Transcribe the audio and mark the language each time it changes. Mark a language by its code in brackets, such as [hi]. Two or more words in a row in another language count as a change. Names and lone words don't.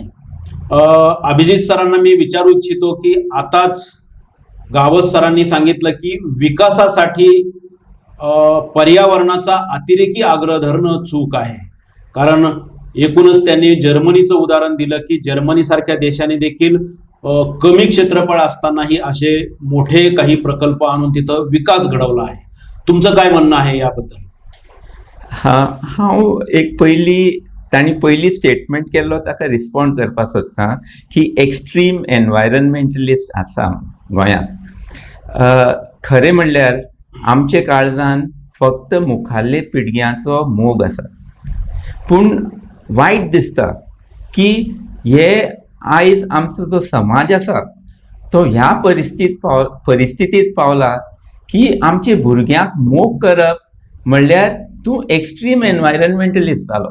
[mr] अभिजित सरांना मी विचारू इच्छितो की आताच गावस सरांनी सांगितलं की विकासासाठी पर्यावरणाचा अतिरेकी आग्रह धरणं चूक आहे. कारण एकूणच त्यांनी जर्मनीचं उदाहरण दिलं की जर्मनीसारख्या देशाने देखील कमी क्षेत्रफळ असतानाही असे मोठे काही प्रकल्प आणून तिथं विकास घडवला आहे. तुमचं काय म्हणणं आहे याबद्दल? [kok] हांव एक पयली तांणी पयलीं स्टेटमेंट केल्लो ताका रिस्पॉन्ड करपाक सोदता की [en] extreme environmentalist [kok] आसा गोंयांत. खरें म्हणल्यार आमचे काळजान फक्त मुखाल्ले पिळग्यांचो मोग आसा, पूण वायट दिसता की हे आयज आमचो जो समाज आसा तो ह्या परिस्थितीत पावला की आमचे भुरग्यांक मोग करप म्हणल्यार तूं [en] extreme environmentalist [kok] जालो.